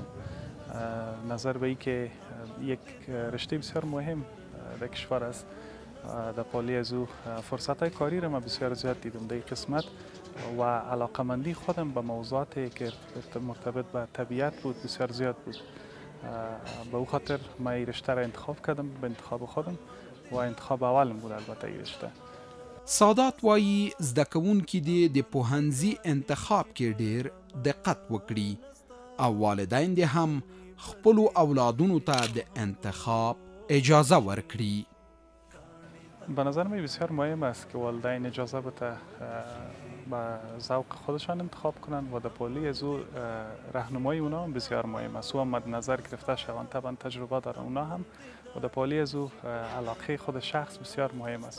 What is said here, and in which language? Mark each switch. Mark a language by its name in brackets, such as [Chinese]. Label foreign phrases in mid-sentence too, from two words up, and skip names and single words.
[Persian] نظر به ای که یک رشته بسیار مهم در کشور است، در پالی از او فرصت های کاری را من بسیار زیاد دیدم در این قسمت و علاقمندی خودم به موضوعاتی که مرتبط به طبیعت بود بسیار زیاد بود. به او خاطر من این رشته را انتخاب کردم به انتخاب خودم و انتخاب اولم بود البته این رشته. [Pashto] سادات وایي زده کوونکي دې د پوهنځي انتخاب کې ډېر دقت وکړي او والدین دې هم خپلو اولادونو ته د انتخاب اجازه ورکړي. [Persian] به نظر من بسیار مهم است که والدین اجازه بده با ذوق خودشان انتخاب کنند و در پالی از او راهنمایی اونا هم بسیار مهم است. او هم مد نظر گرفته شوند، طبعا تجربه داره اونا هم و در پالی از او علاقه خود شخص بسیار مهم است.